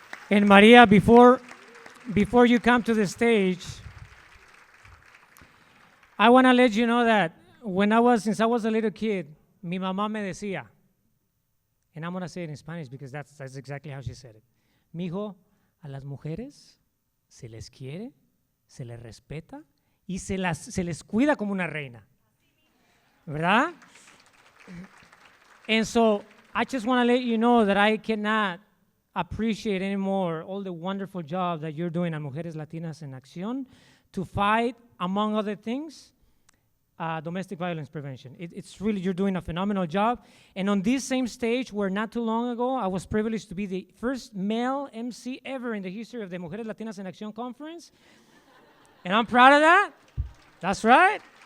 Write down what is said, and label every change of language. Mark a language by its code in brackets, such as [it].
[en] And Maria, before you come to the stage, I want to let you know that since I was a little kid, [es] mi mamá me decía, [en] and I'm going to say it in Spanish because that's exactly how she said it. [es] Mijo, a las mujeres se les quiere, se les respeta y se les cuida como una reina. ¿Verdad? [en] And so I just want to let you know that I cannot appreciate anymore all the wonderful job that you're doing at Mujeres Latinas en Acción to fight, among other things, domestic violence prevention. It's really, you're doing a phenomenal job. And on this same stage, where not too long ago, I was privileged to be the first male MC ever in the history of the Mujeres Latinas en Acción conference. And I'm proud of that. That's right.